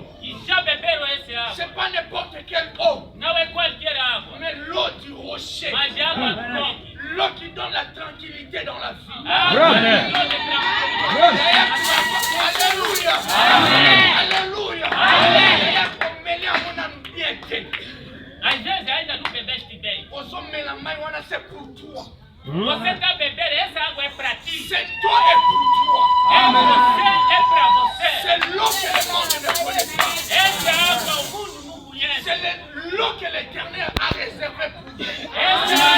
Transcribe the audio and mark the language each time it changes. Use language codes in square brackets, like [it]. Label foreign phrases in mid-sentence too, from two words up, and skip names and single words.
[pt] que já beberam essa água. [fr] C'est pas n'importe quelle eau, [pt] Não é qualquer água, [fr] mais l'eau du rocher. [pt] mas é água própria. [fr] L'eau qui donne la tranquillité dans la vie. [pt] Água Amen. que dá tranquilidade. [fr] Alléluia. Alléluia. Alléluia. [pt] Às vezes ainda não bebeste bem. [fr] C'est pour toi. [pt] Você está bebendo, essa água é para ti. [fr] Cette eau est pour toi. [pt] É para você. [fr] C'est l'eau que le monde ne connaît pas. [pt] Essa água o mundo não conhece. [fr] C'est l'eau que l'Éternel a réservée pour toi. [pt] Essa